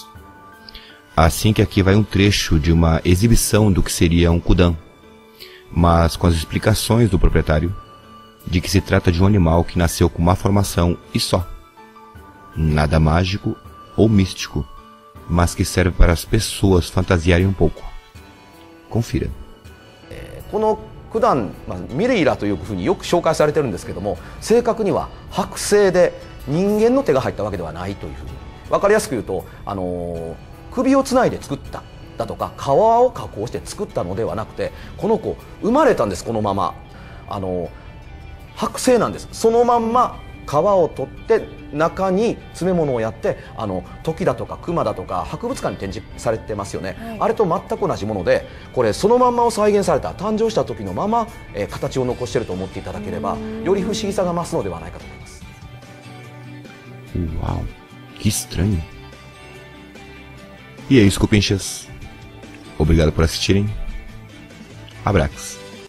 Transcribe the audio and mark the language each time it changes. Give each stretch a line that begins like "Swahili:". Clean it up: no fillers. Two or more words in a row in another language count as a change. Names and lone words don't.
Portuguese: Assim que aqui vai um trecho de uma exibição do que seria um Kudan, mas com as explicações do proprietário de que se trata de um animal que nasceu com má formação e só. Nada mágico ou místico, mas que serve para as pessoas fantasiarem um pouco. Confira.
Japanese: この九段、ミレイラというふうによく紹介されてるんですけども、正確には剥製で人間の手が入ったわけではないというふうに分かりやすく言うと、首をつないで作っただとか皮を加工して作ったのではなくて、この子生まれたんです。このまま剥製なんです。そのまんま皮を取って中に詰め物をやって、トキだとかクマだとか博物館に展示されてますよね、はい、あれと全く同じもので、これそのまんまを再現された、誕生した時のまま、形を残していると思っていただければ、より不思議さが増すのではないかと思います。
Portuguese: Uau, que estranho. E é isso, cupinchas. Obrigado por assistirem. Abraços.